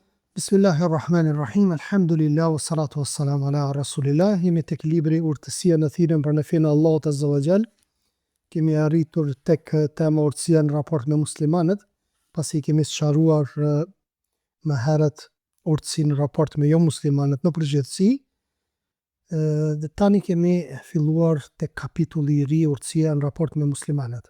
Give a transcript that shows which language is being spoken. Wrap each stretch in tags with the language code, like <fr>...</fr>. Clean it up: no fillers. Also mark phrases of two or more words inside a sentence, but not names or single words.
<ar>بسم الله الرحمن الرحيم، الحمد لله، والصلاة والسلام على رسول الله.</ar> <sq>Jemi tek libri Urtësia në thirrjen për në fenë e Allahut</sq> <ar>عز وجل.</ar> <sq>Kemi arritur tek tema urtësia në raport me muslimanët, pasi kemi sqaruar më herët urtësinë në raport me jo muslimanët në përgjithësi. Dhe tani kemi filluar tek kapitulli i ri, urtësia në raport me muslimanët.</sq>